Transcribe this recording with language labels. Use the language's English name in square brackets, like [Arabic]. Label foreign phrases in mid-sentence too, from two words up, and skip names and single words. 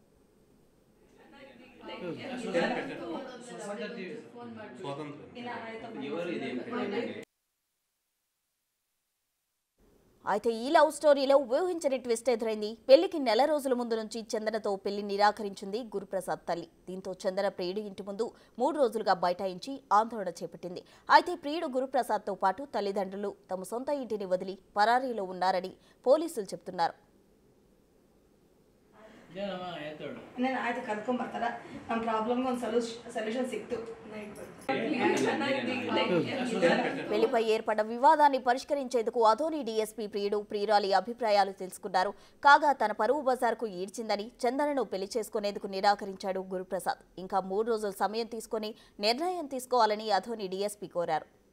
[Telugu] అయితే ఈ లవ్ స్టోరీలో ఊహించని ట్విస్ట్ ఎదురైంది. పెళ్లికి నెల రోజుల ముందు నుంచి చందనతో పెళ్లి నిరాకరించింది గురుప్రసాద్ తల్లి. దీంతో చందన ప్రియుడి ఇంటి ముందు 3 రోజులుగా బైఠాయించి ఆందోళన చేపట్టింది. అయితే ప్రియుడు గురుప్రసాద్తో పాటు తల్లిదండ్రులు తమ సొంత ఇంటిని వదిలి పరారీలో ఉన్నారని పోలీసులు చెబుతున్నారు. [Kannada] ಆಯ್ತು ಕರ್ಕೊಂಡ್ ಬರ್ತಾರ ನಮ್ಮ ಪ್ರಾಬ್ಲಮ್ಗೆ ಒಂದು ಸೊಲ್ಯೂಷನ್ ಸಿಕ್ತು. [Telugu] పెళ్లిపై ఏర్పడ్డ వివాదాన్ని పరిష్కరించేందుకు అధోని డీఎస్పీ ప్రియుడు ప్రియురాలి అభిప్రాయాలు తెలుసుకున్నారు. కాగా తన పరువు బజార్కు ఈడ్చిందని చందనను పెళ్లి చేసుకునేందుకు నిరాకరించాడు గురుప్రసాద్. ఇంకా 3 రోజుల సమయం తీసుకుని నిర్ణయం తీసుకోవాలని అధోని డీఎస్పీ కోరారు.